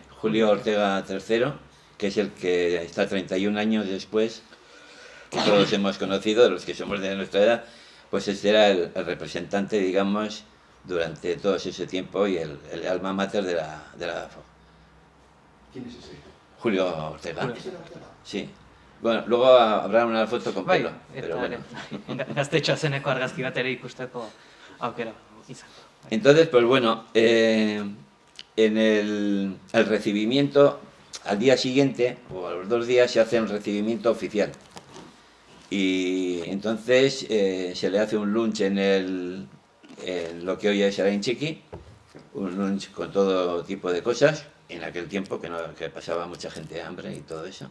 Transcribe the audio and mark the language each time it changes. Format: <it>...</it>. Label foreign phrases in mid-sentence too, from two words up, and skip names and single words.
<es>Julio Ortega III, que es el que está 31 años después, que todos hemos conocido, los que somos de nuestra edad, pues este era el representante, digamos, durante todo ese tiempo, y el</es> <la>alma mater</la> <es>de la... ¿Quién es ese? Julio Ortega. Sí. Bueno, luego habrá una foto con pelo, pero bueno.</es> <eu>Gaztetxoa zeneko argazki bat ere ikusteko aukera izango.</eu> <es>Entonces, pues bueno, en el recibimiento, al día siguiente, o a los 2 días, se hace un recibimiento oficial. Y entonces se le hace un lunch en lo que hoy es Arain Txiki, un lunch con todo tipo de cosas, en aquel tiempo que pasaba mucha gente hambre y todo eso.</es>